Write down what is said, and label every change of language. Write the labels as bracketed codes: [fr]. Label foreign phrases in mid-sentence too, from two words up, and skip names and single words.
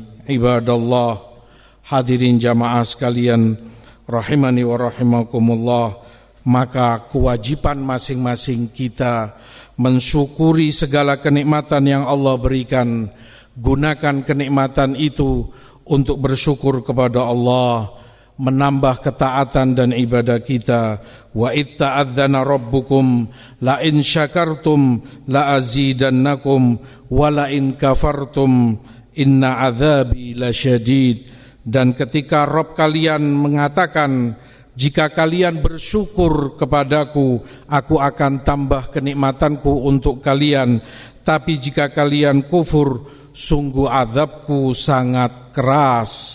[id] Ibadallah, hadirin jamaah sekalian [ar] رحمني ورحمكم الله, [id] maka kewajiban masing-masing kita mensyukuri segala kenikmatan yang Allah berikan. Gunakan kenikmatan itu untuk bersyukur kepada Allah, menambah ketaatan dan ibadah kita. [ar] وإذ تأذن ربكم لئن شكرتم لأزيدنكم ولئن كفرتم إن عذابي لشديد. [id] Dan ketika Rabb kalian mengatakan, jika kalian bersyukur kepadaku, aku akan tambah kenikmatanku untuk kalian, tapi jika kalian kufur, sungguh azabku sangat keras.